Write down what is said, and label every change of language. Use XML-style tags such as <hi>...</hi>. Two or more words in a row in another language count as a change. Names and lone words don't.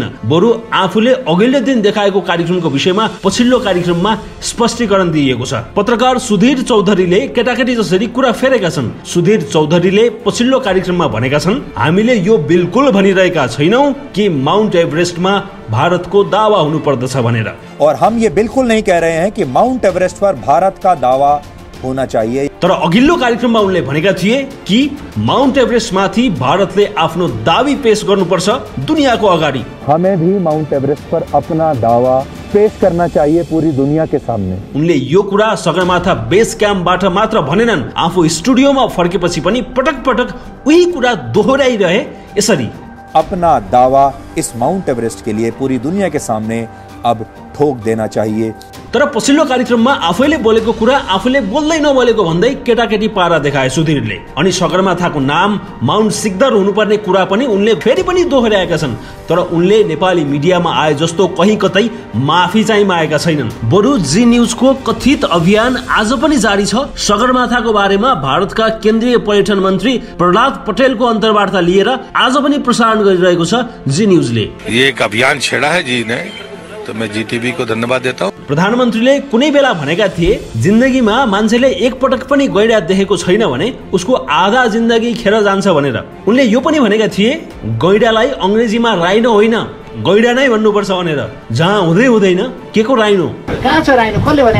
<ne>बरु आफूले अघिल्लो दिन देखाएको कार्यक्रमको विषयमा पछिल्लो कार्यक्रममा स्पष्टीकरण दिइएको छ। पत्रकार सुधीर चौधरीले केटाकेटी जसरी कुरा फेरेका छन्। सुधीर चौधरीले पछिल्लो कार्यक्रममा भनेका छन्, हामीले यो बिल्कुल भनिरहेका छैनौं कि माउन्ट एभरेस्टमा भारत को दावा हुनु पर्दछ भनेर,</ne> <hi>और हम ये बिल्कुल नहीं कह रहे हैं कि माउंट एवरेस्ट पर भारत का दावा होना चाहिए।</hi> <ne>तर अघिल्लो कार्यक्रममा उनले भनेका थिए कि माउन्ट एभरेस्ट माथि भारतले आफ्नो दावी पेश गर्नुपर्छ दुनियाको अगाडि।</ne> <hi>हमें भी माउंट एवरेस्ट पर अपना दावा पेश करना चाहिए पूरी दुनिया के सामने।</hi> <ne>उनले यो कुरा सगरमाथा बेस क्याम्पबाट मात्र भनेनन्, आफू स्टुडियोमा फर्केपछि पनि पटक पटक उही कुरा दोहोर्याइरहे। यसरी</ne> <hi>अपना दावा इस माउंट एवरेस्ट के लिए पूरी दुनिया के सामने अब ठोक देना चाहिए।</hi> <ne>तर पछिल्लो कार्यक्रममा आफैले बोलेको कुरा आफूले बोल्दै नबोलेको भन्दै केटाकेटी पारा देखाए सुधीरले। अनि सगरमाथाको नाम माउन्ट सिकदार हुनुपर्ने कुरा पनि उनले फेरि पनि दोहोर्याएका छन्। तर उनले नेपाली मिडियामा आए जस्तो कहीँ कतै माफी चाहिँ मागेका छैनन्। बरु जी न्यूजको कथित अभियान आज पनि जारी छ। सगरमाथाको बारेमा भारतका केन्द्रीय पर्यटन मन्त्री प्रहलाद पटेलको अन्तर्वार्ता लिएर आज पनि प्रसारण गरिरहेको छ जी न्यूजले।</ne> <hi>ये एक अभियान छेड़ा है जी ने, तो मैं जीटीवी को धन्यवाद देता हूँ।</hi> <ne>प्रधानमन्त्रीले कुनै बेला भनेका थिए जिन्दगीमा मान्छेले एकपटक पनि गैंडा देखेको छैन भने उसको आधा जिन्दगी खेर जान्छ भनेर। उनले यो पनि भनेका थिए गैंडालाई अंग्रेजीमा राइनो होइन गैंडा नै भन्नुपर्छ भनेर। जहाँ हुँदै हुँदैन के को राइनो? कहाँ छ राइनो? कसले भने?</ne>